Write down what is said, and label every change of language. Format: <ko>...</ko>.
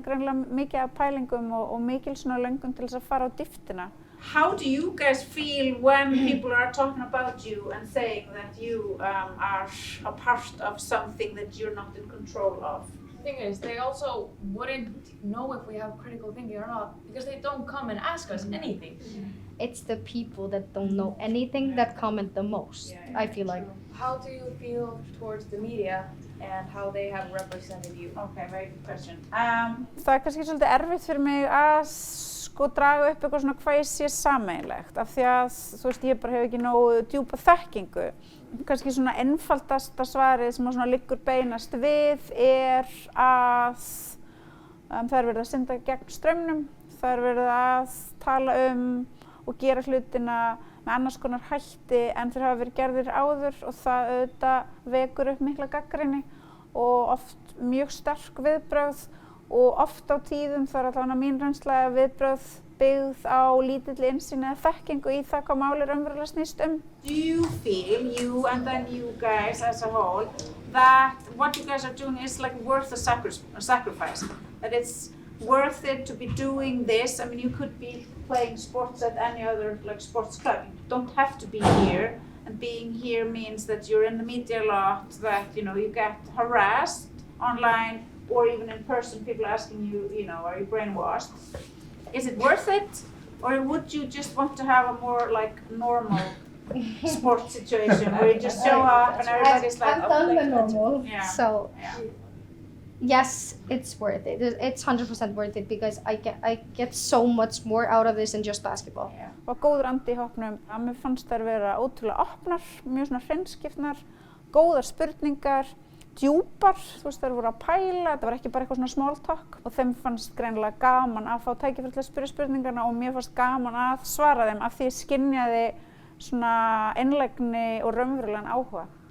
<is>Greinilega mikið af pælingum og mikil svona löngun til þess að fara á dýptina.</is> <en>How do you guys feel when people are talking about you and saying that you are a part of something that you're not in control of? The thing is, they also wouldn't know if we have critical thinking or not because they don't come and ask us anything. It's the people that don't know anything that comment the most, I feel like. How do you feel towards the media and how they have represented you? Okay, very good question.</en> <is>Það kannski svolítið erfitt fyrir mig að draga upp eitthvað svona hvað ég sé sameiginlegt af því að þú veist ég bara hef ekki nógu djúpa þekkingu. Kannski svona einfaldasta svarið sem svona liggur beinast við að það er verið að synda gegn straumnum, það er verið að tala og gera hlutina með annars konar hætti en þeir hafa verið gerðir áður og það auðvitað vekur upp mikla gagnrýni og oft mjög sterk viðbrögð og oft á tíðum það er allavega mín reynsla viðbrögð byggð á lítilli innsýn eða þekkingu í það hvað málið raunverulega snýst</is> <en>Do you feel, you and then you guys as a whole, that what you guys are doing is like worth a sacrifice? That it's worth it to be doing this? I mean, you could be playing sports at any other like sports club. You don't have to be here. And being here means that you're in the media a lot, that you get harassed online or even in person, people asking you, are you brainwashed? Is it worth it? Or would you just want to have a more like normal sports situation where you just show up and everybody's like, I've done the normal, yeah. So yes, it's worth it. It's 100% worth it because I get so much more out of this than just basketball. Yeah.</en> <is>Og góður andi í hópnum, að mér fannst þær vera ótrúlega opnar, mjög svona hreinskiptnar, góðar spurningar, djúpar, þú veist þær voru að pæla, þetta var ekki bara eitthvað svona small talk og þeim fannst greinilega gaman að fá tækifæri til að spyrja spurningarna og mér fannst gaman að svara þeim af því ég skynjaði svona einlægni og raunverulegan áhuga.</is>